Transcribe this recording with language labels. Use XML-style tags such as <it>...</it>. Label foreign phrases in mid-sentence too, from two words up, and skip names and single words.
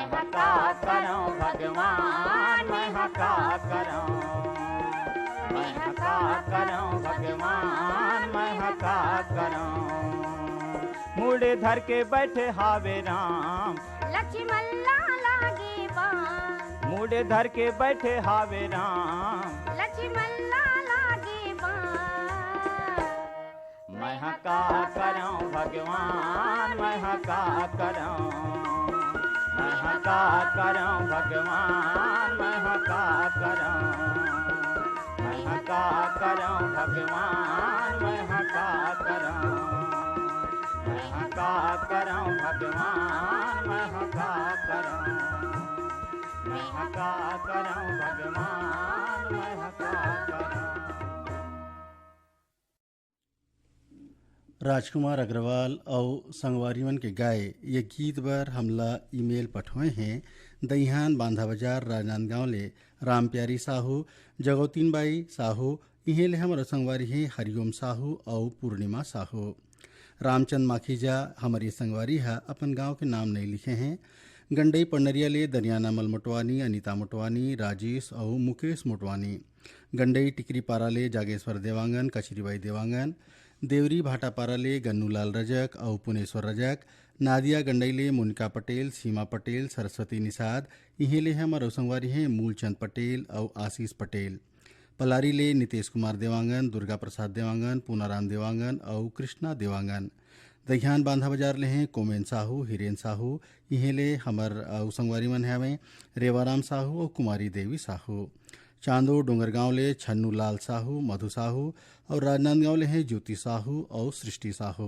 <hne>हका करो भगवान मैं हका करो मैं हका करो भगवान मैं हका करो मुड़े धर के बैठे हावे राम लक्ष्मण लागे बाण मुड़े धर के बैठे हावे राम लक्ष्मण लागे बाण मैं हका करो भगवान मैं हका करो मैं हका करो भगवान मैं हका करो मैं हका करो भगवान मैं हका करो मैं हका करो भगवान मैं हका करो मैं हका करो भगवान मैं हका करो। राजकुमार अग्रवाल और संगवारीवन के गाए ये गीत बर हमला ईमेल पठोए हैं दईहान बांधा बाजार राजनांदगांव ले राम प्यारी साहू जगोतीन बाई साहू इहे ले हमारा संगवारी हैं हरिओम साहू और पूर्णिमा साहू। रामचंद माखीजा हमारी संगवारी है अपन गांव के नाम नहीं लिखे हैं गंडई पंडरिया ले दरियाना मल मोटवानी अनीता मोटवानी राजेश और मुकेश मोटवानी गंडई टिकरी पारा ले जागेश्वर देवांगन कचरीबाई देवांगन देवरी भाटापारा ले गन्नूलाल रजक और पुनेश्वर रजक नादिया गंडईले मुनिका पटेल सीमा पटेल सरस्वती निषाद इहे ले हमारो संगवारी हैं मूलचंद पटेल और आशीष पटेल पलारी ले नितेश कुमार देवांगन दुर्गा प्रसाद देवांगन पूनाराम देवांगन और कृष्णा देवांगन दहियान बांधा बाजार ले हैं कोमेन साहू हिरेन साहू इहे ले हमर संगवारी मन हवें रेवाराम साहू और कुमारी देवी साहू चांदो डोंगरगांव ले छन्नू लाल साहू मधु साहू और राजनांदगांव ले हैं ज्योति साहू और सृष्टि साहू।</hne>